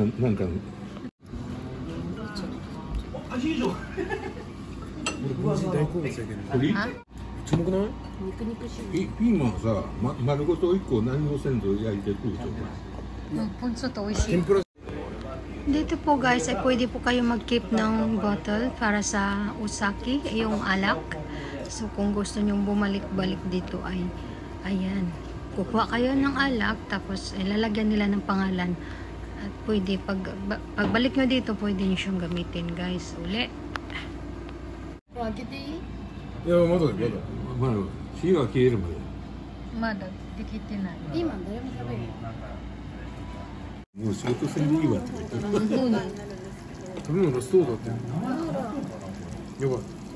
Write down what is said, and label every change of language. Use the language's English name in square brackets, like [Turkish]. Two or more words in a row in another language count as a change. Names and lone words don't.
[Japanese] なんか。俺大好物やけど。これ？めっちゃうまくない？ピーマンさ、丸ごと1個何もせんと焼いて食うと。 [Filipino] Punso to,天ぷら。Dito po guys ay pwede po kayo mag-keep ng bottle para sa Osaki, yung alak. So kung gusto nyong bumalik-balik dito ay ayan, kukuha kayo ng alak tapos ilalagyan nila ng pangalan at pwede pagbalik nyo dito pwede nyo siyang gamitin guys. Uli. [Japanese] いやまだ火が消えるまで。まだできてない。ピーマン誰も食べる。もう仕事せんでいいわって言ってる。食べ物そうだって。やばい。